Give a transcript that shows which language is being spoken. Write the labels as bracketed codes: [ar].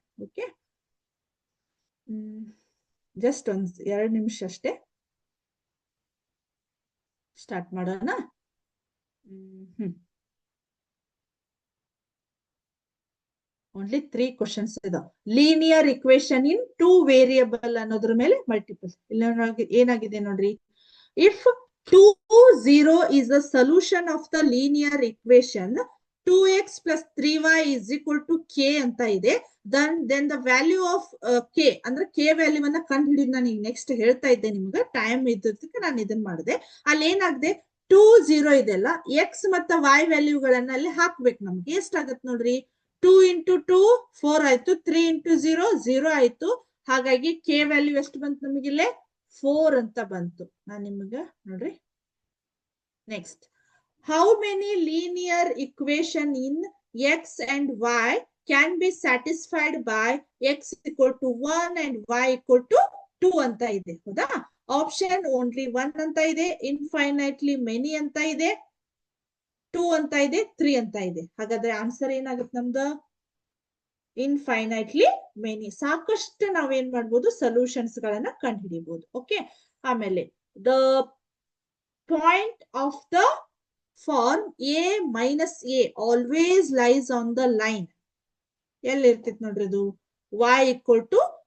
[kn] Okay, just ಒಂದ್ 2 ನಿಮಿಷ ಅಷ್ಟೇ, ಸ್ಟಾರ್ಟ್ ಮಾಡೋಣ. ಓನ್ಲಿ 3 ಕ್ವಶನ್ಸ್ ಇದಾವೆ. ಲೀನಿಯರ್ ಇಕ್ವೇಶನ್ ಇನ್ 2 ವೇರಿಯಬಲ್ ಅನ್ನೋದ್ರ ಮೇಲೆ ಮಲ್ಟಿಪಲ್. ಇಲ್ಲಿ ಏನಾಗಿದೆ ನೋಡ್ರಿ, [en] if 2 0 is a solution of the linear equation 2x plus 3y is equal to k [kn] ಅಂತ ಇದೆ. [en] then the value of k [kn] ಅಂದ್ರೆ k ವ್ಯಾಲ್ಯೂ ಅನ್ನ ಕಂಡು ಹಿಡಿದು ನಾನು ಈಗ ನೆಕ್ಸ್ಟ್ ಹೇಳ್ತಾ ಇದ್ದೆ ನಿಮ್ಗೆ, ಟೈಮ್ ಇದ್ದಕ್ಕೆ ನಾನು ಇದನ್ನ ಮಾಡಿದೆ. ಅಲ್ಲಿ ಏನಾಗಿದೆ, 2 0 ಇದೆಲ್ಲ, ಎಕ್ಸ್ ಮತ್ತೆ y ವ್ಯಾಲ್ಯೂಗಳನ್ನ ಅಲ್ಲಿ ಹಾಕ್ಬೇಕು. ನಮ್ಗೆ ಎಷ್ಟಾಗತ್ತೆ ನೋಡ್ರಿ, 2 into 2 4 ಆಯ್ತು, 3 into 0 0 ಆಯ್ತು. ಹಾಗಾಗಿ k ವ್ಯಾಲ್ಯೂ ಎಷ್ಟು ಬಂತು ನಮಗಿಲ್ಲೇ, 4 ಅಂತ ಬಂತು. ನಾನು ನಿಮ್ಗೆ ನೋಡ್ರಿ, [en] next, how many linear equation in x and y can be satisfied by x equal to 1 and y equal to 2 [kn] ಅಂತ ಇದೆ. ಹೌದಾ? ಆಪ್ಷನ್ ಓನ್ಲಿ 1 ಅಂತ ಇದೆ, ಇನ್ಫೈನೈಟ್ಲಿ ಮೆನಿ ಅಂತ ಇದೆ, 2 ಅಂತ ಇದೆ, 3 ಅಂತ ಇದೆ. ಹಾಗಾದ್ರೆ ಆನ್ಸರ್ ಏನಾಗುತ್ತೆ ನಮ್ದು, ಇನ್ಫೈನೈಟ್ಲಿ ಮೆನಿ. ಸಾಕಷ್ಟು ನಾವೇನ್ ಮಾಡ್ಬೋದು, ಸೊಲ್ಯೂಷನ್ಸ್ ಗಳನ್ನ ಕಂಡುಹಿಡಿಬಹುದು. [en] okay, [kn] ಆಮೇಲೆ [en] The point of the form a minus a always lies on the line. [kn] ಎಲ್ಲಿ ಇರ್ತಿತ್ತು ನೋಡ್ರಿ, ಅದು [en] y equal to